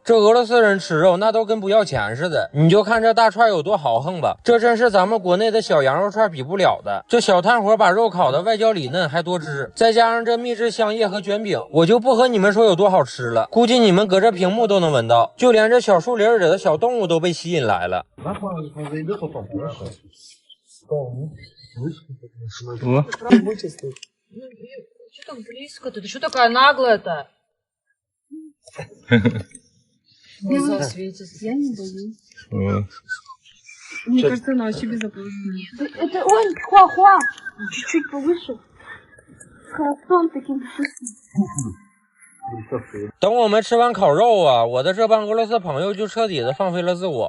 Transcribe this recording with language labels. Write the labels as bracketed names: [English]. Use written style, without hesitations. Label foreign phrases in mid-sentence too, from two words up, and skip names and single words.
[Chinese] 这俄罗斯人吃肉那都跟不要钱似的，你就看这大串有多豪横吧，这真是咱们国内的小羊肉串比不了的。这小炭火把肉烤的外焦里嫩还多汁，再加上这秘制香叶和卷饼，我就不和你们说有多好吃了，估计你们隔着屏幕都能闻到，就连这小树林里的小动物都被吸引来了。 [Russian] Что так близко-то? Ты что такая наглая-то? Глаза светятся. Я не боюсь. Мне кажется, она вообще безопасна. Это он, хуа-хуа. Чуть-чуть повыше. С хвостом таким пушистым. [Chinese] 等我们吃完烤肉啊，我的这帮俄罗斯朋友就彻底的放飞了自我。